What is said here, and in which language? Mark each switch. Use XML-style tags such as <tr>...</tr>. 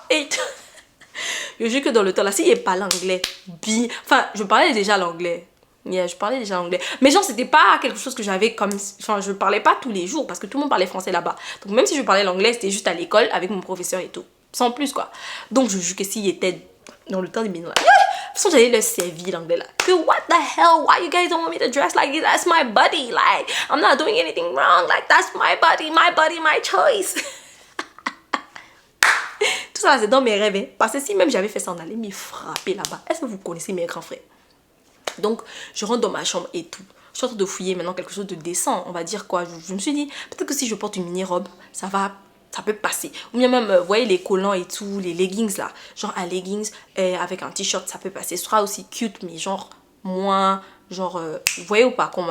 <fr>Et je jure que dans le temps là, si il parle anglais, enfin, je parlais déjà l'anglais. Yeah, je parlais déjà anglais. Mais genre, c'était pas quelque chose que j'avais comme. Enfin, je parlais pas tous les jours parce que tout le monde parlait français là-bas. Donc, même si je parlais l'anglais, c'était juste à l'école avec mon professeur et tout. Sans plus quoi. Donc, je jure que s'il était dans le temps des minutes là. De toute façon, j'allais leur servir l'anglais là. Que</fr> <en>what the hell? Why you guys don't want me to dress like this? That's my body. Like, I'm not doing anything wrong. Like, that's my body, my choice.</en> <fr>Tout ça, c'est dans mes rêves. Hein. Parce que si même j'avais fait ça, on allait me frapper là-bas. Est-ce que vous connaissez mes grands frères? Donc, je rentre dans ma chambre et tout. Je suis en train de fouiller maintenant quelque chose de décent. On va dire quoi? Je me suis dit, peut-être que si je porte une mini-robe, ça peut passer. Ou bien même, vous voyez les collants et tout, les leggings là. Genre un leggings avec un t-shirt, ça peut passer. Ce sera aussi cute, mais genre moins, genre, vous voyez ou pas?</fr>